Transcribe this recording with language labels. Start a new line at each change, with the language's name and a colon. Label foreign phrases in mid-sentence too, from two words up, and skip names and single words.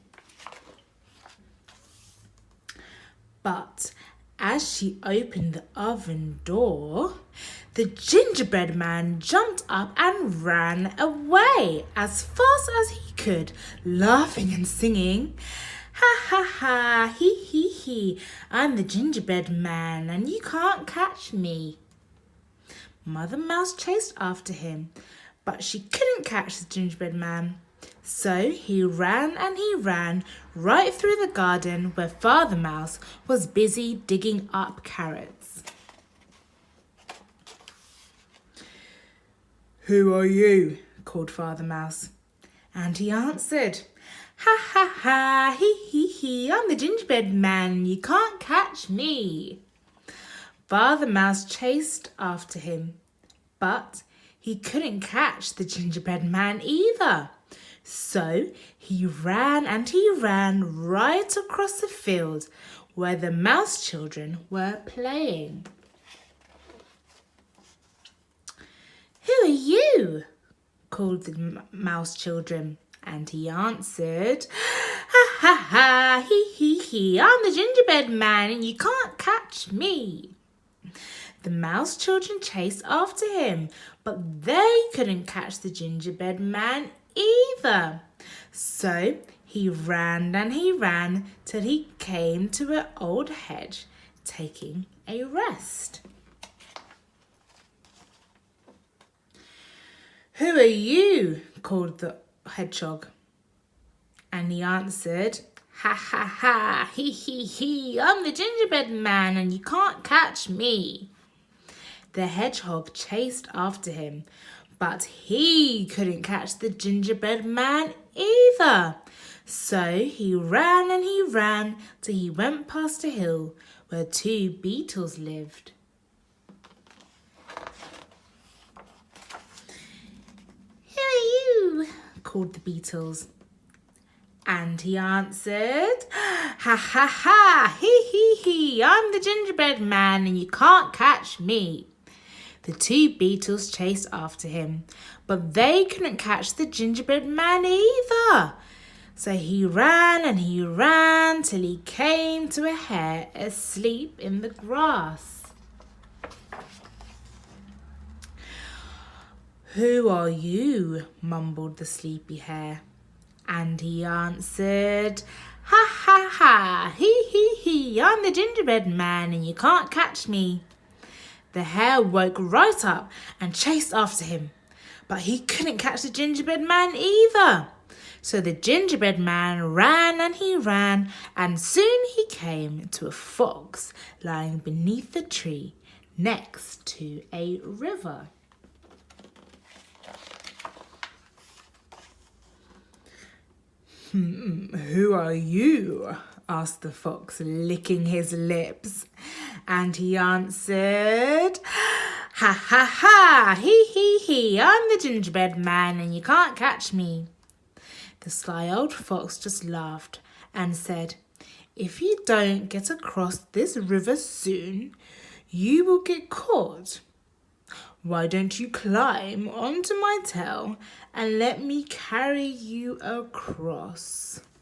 English: But as she opened the oven door, the gingerbread man jumped up and ran away as fast as he could, laughing and singing, "Ha ha ha, hee hee hee, I'm the gingerbread man and you can't catch me." Mother Mouse chased after him, but she couldn't catch the gingerbread man. So he ran and he ran right through the garden where Father Mouse was busy digging up carrots. "Who are you?" called Father Mouse. And he answered, "Ha ha ha, hee hee hee, I'm the gingerbread man, you can't catch me." Father Mouse chased after him, but he couldn't catch the gingerbread man either. So he ran and he ran right across the field where the mouse children were playing. "Who are you?" called the mouse children, and he answered, "Ha ha ha, hee hee hee, I'm the gingerbread man and you can't catch me." The mouse children chased after him, but they couldn't catch the gingerbread man either. So he ran and he ran till he came to an old hedge, taking a rest. "Who are you?" called the hedgehog. And he answered, "Ha ha ha, hee hee hee, I'm the gingerbread man and you can't catch me." The hedgehog chased after him, but he couldn't catch the gingerbread man either. So he ran and he ran till he went past a hill where two beetles lived. "Who are you?" called the beetles. And he answered, "Ha ha ha, hee hee hee, I'm the gingerbread man and you can't catch me." The two beetles chased after him, but they couldn't catch the gingerbread man either. So he ran and he ran till he came to a hare asleep in the grass. "Who are you?" mumbled the sleepy hare. And he answered, "Ha ha ha, hee hee hee, I'm the gingerbread man and you can't catch me." The hare woke right up and chased after him, but he couldn't catch the gingerbread man either. So the gingerbread man ran and he ran, and soon he came to a fox lying beneath a tree next to a river. "Who are you?" asked the fox, licking his lips. And he answered, "Ha ha ha, hee hee hee, I'm the gingerbread man and you can't catch me. The sly old fox just laughed and said, if you don't get across this river soon, you will get caught. Why don't you climb onto my tail and let me carry you across?